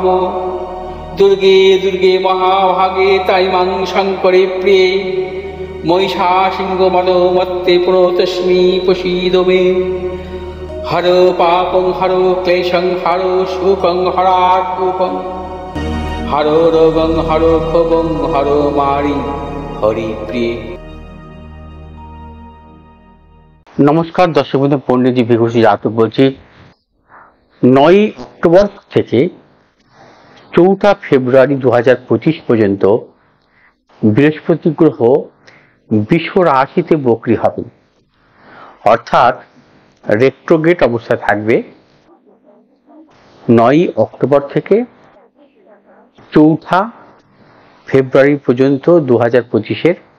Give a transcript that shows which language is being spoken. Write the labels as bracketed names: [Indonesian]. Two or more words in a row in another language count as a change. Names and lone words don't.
[Sanskrit] दुर्गे दुर्गे महाभागे ताई मां शङ्करे प्रिये महिषासिंहमदोमत्ते प्रणतोऽस्मि प्रसीद मे। हरो पापं हरो क्लेशं हरो शोकं हरात्मकं हरो रोगं हरो क्षोभं हरो मारि हरि प्रिय। [Bangla] নমস্কার দর্শক বন্ধু, পণ্ডিতজি ভিঘোষী জাতক বলছি। 9 অক্টোবর থেকে 4 ফেব্রুয়ারি 2025 পর্যন্ত বৃহস্পতি গ্রহ বৃষ রাশিতে বক্রী হবে, অর্থাৎ রেট্রোগেট অবস্থায় থাকবে 9 অক্টোবর থেকে 4 ফেব্রুয়ারি পর্যন্ত 2025-এর।